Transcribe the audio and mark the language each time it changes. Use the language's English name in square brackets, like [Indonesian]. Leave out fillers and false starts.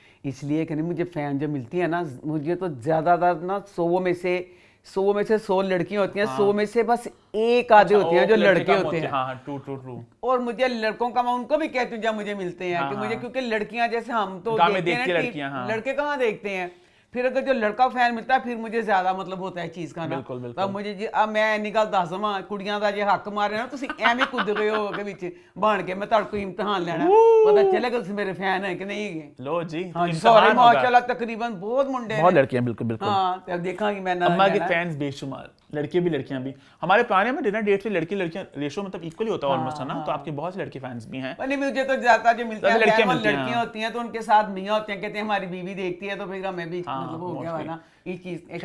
[Hindi] इसलिए कि नहीं, मुझे फैन जो मिलती है ना, मुझे तो ज्यादातर ना 100 में से 100 लड़कियां होती हैं, 100 में से बस एक आधे होते हैं जो लड़के होते हैं। हाँ ट्रू। और मुझे लड़कों का, मैं उनको भी कहती हूँ जब मुझे मिलते हैं कि मुझे, क्योंकि लड़कियां जैसे हम तो गाँव में देखते देखती हैं लड़कियां, हाँ। लड़के कहाँ देखते हैं। फिर अगर जो लड़का फैन मिलता है फिर मुझे ज्यादा मतलब होता है चीज का ना। बिल्कुल। तब मुझे जी अब मैं [Punjabi] ਇੰਨੀ ਗੱਲ ਦੱਸ ਦਵਾਂ, ਕੁੜੀਆਂ ਦਾ ਜੇ ਹੱਕ ਮਾਰੇ ਨਾ ਤੁਸੀਂ ਐਵੇਂ ਕੁੱਦ ਗਏ ਹੋ के ਵਿੱਚ ਬਣ ਕੇ, मैं ਤੁਹਾਡੇ ਕੋਲ ਇਮਤਿਹਾਨ ਲੈਣਾ, [Hindi] पता चलेगा [Punjabi] ਤੁਸੀਂ ਮੇਰੇ फैन है [Hindi] कि नहीं है। लो जी, हाँ तो इम्तिहान होगा। माशाल्लाह तकरीबन बहुत मुंडे बहुत हैं। लड़कियां, बिल्कुल हाँ, तब देखांगी मैं। अम्मा के फैंस बेशुमार, लड़के भी लड़कियां भी। हमारे पुराने में डिनर डेट पे लड़कियां रेशो मतलब इक्वली होता है ऑलमोस्ट, है ना। तो आपके बहुत से लड़के फैंस भी हैं। नहीं, मुझे तो ज्यादा जो मिलते हैं लड़कियां होती हैं, तो उनके साथ मियाँ होते हैं, कहते हैं हमारी बीवी देखती है, तो फिर हमें भी मतलब हो गया ना ये चीज।